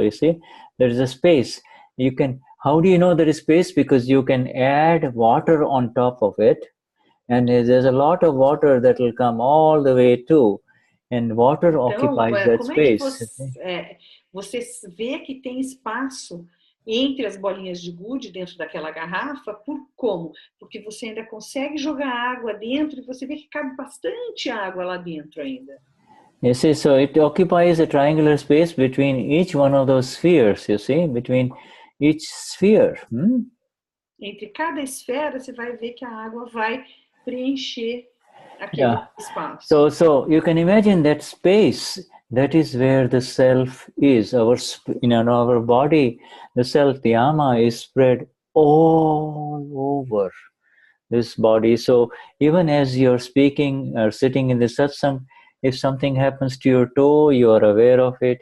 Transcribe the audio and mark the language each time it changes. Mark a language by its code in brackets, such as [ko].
[en] So you see, there is a space. How do you know there is space? Because you can add water on top of it, and there's a lot of water that will come all the way too, and water occupies that space. [pt] Você vê que tem espaço entre as bolinhas de gude dentro daquela garrafa, como? Porque você ainda consegue jogar água dentro e você vê que cabe bastante água lá dentro ainda. [en] You see, so it occupies a triangular space between each one of those spheres, you see, between each sphere. [pt] Entre cada esfera, você vai ver que a água vai preencher aquele espaço. [en] So you can imagine that space. That is where the self is. Our body, the self, the ama, is spread all over this body. So even as you're speaking or sitting in the satsang, if something happens to your toe, you are aware of it.